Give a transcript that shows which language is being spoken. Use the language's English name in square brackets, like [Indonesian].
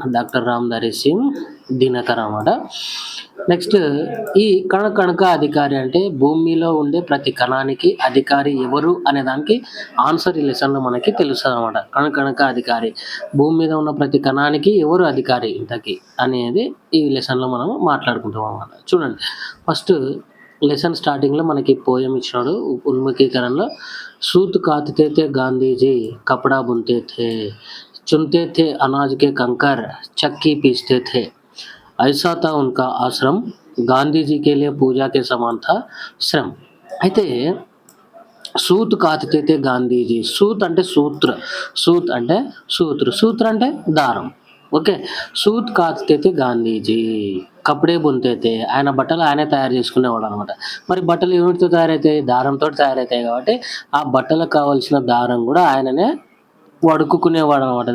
[Telugu] Doctor Ramdhari Singh Dinakar అన్నమాట. Next, ఈ కణకణక అధికారి అంటే భూమిలో ఉండే ప్రతి కణానికి అధికారి ఎవరు అనే దానికి ఆన్సర్ ఈ లెసన్లో మనకి తెలుస్తుంది అనమాట. కణకణక అధికారి, భూమి మీద ఉన్న ప్రతి కణానికి ఎవరు అధికారి ఇంతకి అనేది ఈ లెసన్లో మనం మాట్లాడుకుంటాం అన్నమాట. చూడండి, ఫస్ట్ లెసన్ స్టార్టింగ్లో మనకి పోయం ఇచ్చినాడు ఉన్ముఖీకరణలో. [Hindi] सूत काटते थे गांधी जी, कपड़ा बुनते थे, चुनते थे अनाज के कंकर, चक्की पीसते थे, ऐसा था उनका आश्रम, गांधी जी के लिए पूजा के समान था श्रम. [Telugu] అయితే సూత్ కాతితే గాంధీజీ. సూత్ అంటే సూత్ర, సూత్ అంటే సూత్ర, సూత్ర అంటే దారం. ఓకే, [Hindi] సూత్ కాతితే గాంధీజీ, కపడే బుంతేతే, [Telugu] ఆయన బట్టలు ఆయనే తయారు చేసుకునేవాడు అనమాట. మరి బట్టలు ఏమిటితో తయారవుతాయి? దారంతో తయారవుతాయి. కాబట్టి ఆ బట్టలకు కావాల్సిన దారం కూడా ఆయననే వడుకునేవాడు అనమాట.